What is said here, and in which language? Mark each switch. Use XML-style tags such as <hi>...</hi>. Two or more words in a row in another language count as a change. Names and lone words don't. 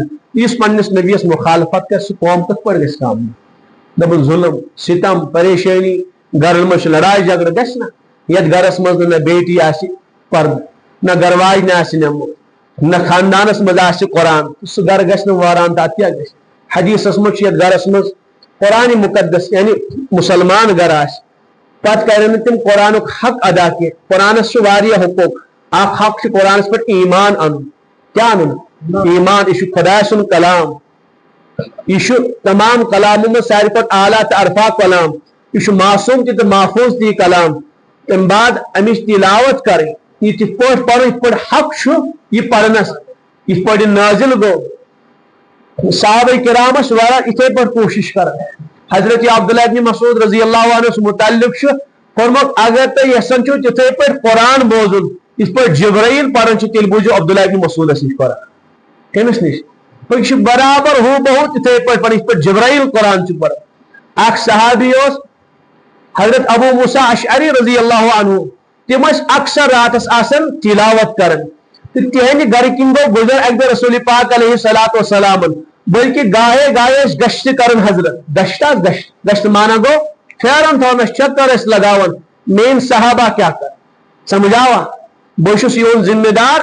<ks>یُس پننس نبیس مخالفت کر سُہ قوم کِتھ پٲٹھۍ گژھِ کامیاب. دپُن ظلم ستم پریشانی گرن منٛز چھِ لڑاے جھگڑٕ گژھِ نہ. یتھ گرس منٛز نہ بیٹی آسہِ پردٕ، نہ گھر واجنہِ آسہِ نٮ۪مُت، نہ خاندانس منٛز آسہِ قرآن، سُہ گرٕ گژھِ نہٕ وٲران. تتھ کیٛاہ گژھِ؟ حدیثس منٛز چھُ یتھ گرس منٛز قرآن مقدس یعنی مسلمان گھر آسہِ پتہٕ کرن نہٕ تِم قرآنُک حق ادا کینٛہہ. قرآنس چھُ واریاہ حقوق. اکھ حق چھُ قرآنس پٮ۪ٹھ ایمان انُن. کیٛاہ انُن؟ ایمان. یہِ چھُ خۄداے سُنٛد کلام،</ks> <ur>یہ تمام کلاموں میں</ur> <ks>ساروی کھۄتہٕ اعلیٰ تہٕ عرفا کلام. یہ معصوم تہِ تہٕ محفوظ تہِ کلام. تمہِ بعد امِچ تلاوت کرٕنۍ، یہ تِتھ پٲٹھۍ پرُن یِتھ پٲٹھۍ حق چھُ یہِ پرنس، یِتھ پٲٹھۍ یہِ نازل گوٚو. صحابہ کرامس واریاہ یِتھے پٲٹھۍ کوٗشش کران. حضرت عبداللہ ابن مسعود رضی اللہ عنہ متعلق چھُ فرموت اگر تُہۍ یژھان چھِو تِتھے پٲٹھۍ قرآن بوزُن یِتھ پٲٹھۍ جبرائیل پران چھُ تیٚلہِ بوٗزِو عبداللہ ابن مسعودس نِش قرآن. کٔمِس نِش؟ یہِ چھُ برابر ہُہ بہُ تِتھے پٲٹھۍ پران یِتھ پٲٹھۍ جبرائیل قرآن چھُ پران. اکھ صحابی اوس حضرت ابو موسیٰ اشعری رضی اللہ عنہ. تِم ٲسۍ اکثر راتس آسان تلاوت کران تہٕ تِہنٛدِ گرٕ کِنۍ گوٚو گُزر اکہِ دۄہ رسول پاک علیہ الصلوۃ والسلام بلکہ گاہے گاہے گشت کرن. حضرت گشت گشت مانا گو پھیرن تھوان چکر ٲسۍ لگاوان. میٲنۍ صحابہ کیا کر سمجھاوا بہٕ چھُس یِہُنٛد ذمہ دار.</ks>